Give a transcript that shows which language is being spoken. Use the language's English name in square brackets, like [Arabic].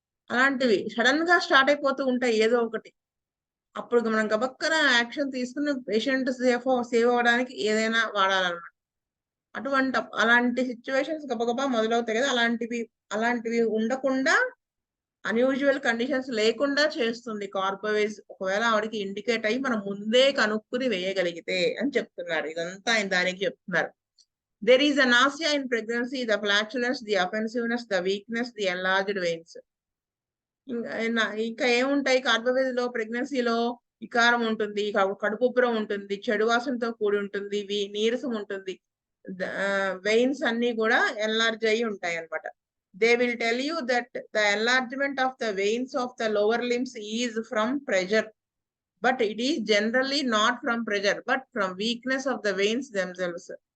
[Telugu] అలాంటివి సడన్ గా స్టార్ట్ అయిపోతూ ఉంటాయి ఏదో ఒకటి. అప్పుడు మనం గబక్కన యాక్షన్ తీసుకుని పేషెంట్ సేవ్ అవ్వడానికి ఏదైనా వాడాలన్నమాట. అలాంటి సిచ్యువేషన్స్ గబగబా మొదలవుతాయి కదా! అలాంటివి ఉండకుండా అన్యూజువల్ కండిషన్స్ లేకుండా చేస్తుంది కార్బోవేజ్. ఒకవేళ ఆవిడకి ఇండికేట్ అయ్యి మనం ముందే కనుక్కుని వేయగలిగితే అని చెప్తున్నారు. ఇదంతా ఆయన దానికి చెప్తున్నారు. [English] There is a nausea in pregnancy, the flatulence, the offensiveness, the weakness, the enlarged veins. [Telugu] ఇంకా ఏముంటాయి కార్బోవేజ్ లో ప్రెగ్నెన్సీలో? వికారం ఉంటుంది, కడుపుబ్బరం ఉంటుంది, చెడు వాసనతో కూడి ఉంటుంది, నీరసం ఉంటుంది, వెయిన్స్ అన్ని కూడా ఎన్లార్జ్ అయి ఉంటాయి అన్నమాట. [English] They will tell you that the enlargement of the veins of the lower limbs is from pressure, but it is generally not from pressure but from weakness of the veins themselves.